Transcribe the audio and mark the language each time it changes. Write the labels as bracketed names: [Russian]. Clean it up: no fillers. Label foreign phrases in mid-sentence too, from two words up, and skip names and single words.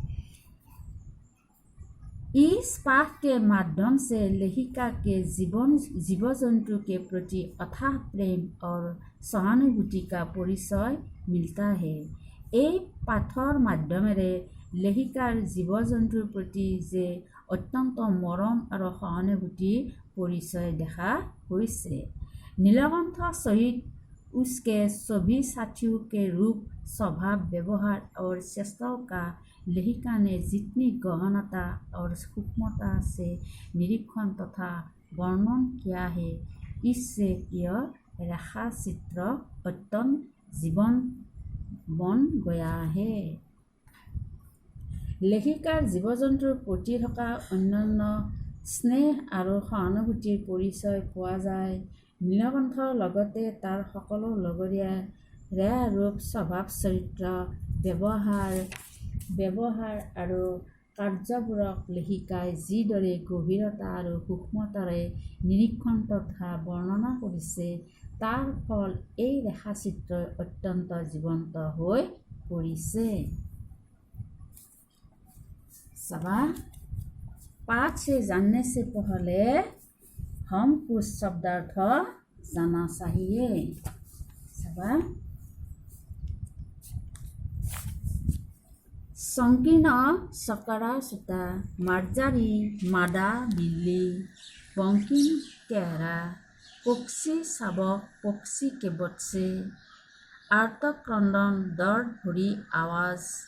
[Hindi] इस पाठ के माध्यम से लेखिका के जीव जंतु के प्रति अथाह प्रेम और सहानुभूति का परिचय मिलता है। [Assamese] এই পাঠৰ মাধ্যমেৰে লেখিকাৰ জীৱ জন্তুৰ প্ৰতি যে অত্যন্ত মৰম আৰু সহানুভূতি परिचय দেখা গৈছে। [Hindi] नीलकंठ सहित उसके सभी साथियों के रूप, स्वभाव, व्यवहार और चेष्टाओं का लेखिका ने जितनी गहनता और सूक्ष्मता से निरीक्षण तथा वर्णन किया है, इससे यह रेखा चित्र अत्यंत जीवन बन गया है। [Assamese] লেখিকাৰ জীৱ জন্তুৰ প্ৰতি থকা অন্যান্য স্নেহ আৰু সহানুভূতিৰ পৰিচয় পোৱা যায়। নীলকণ্ঠৰ লগতে তাৰ সকলো লগৰীয়া ৰেয়া ৰূপ, স্বভাৱ, চৰিত্ৰ, ব্যৱহাৰ আৰু কাৰ্যবোৰক লেখিকাই যিদৰে গভীৰতা আৰু সূক্ষ্মতাৰে নিৰীক্ষণ তথা বৰ্ণনা কৰিছে, তাৰ ফল এই ৰেখাচিত্ৰই অত্যন্ত জীৱন্ত হৈ পৰিছে। [Hindi] पाठ से जानने से पहले हम कुछ शब्दार्थ जाना चाहिए। संकीर्ण, सकरा, सुता, मार्जारी, मादा, बिल्ली, बंकिम, केहरा, पक्षी, शाबक, पक्षी के बच्चे, आर्तक, क्रंदन, दर्द, भरी, आवाज,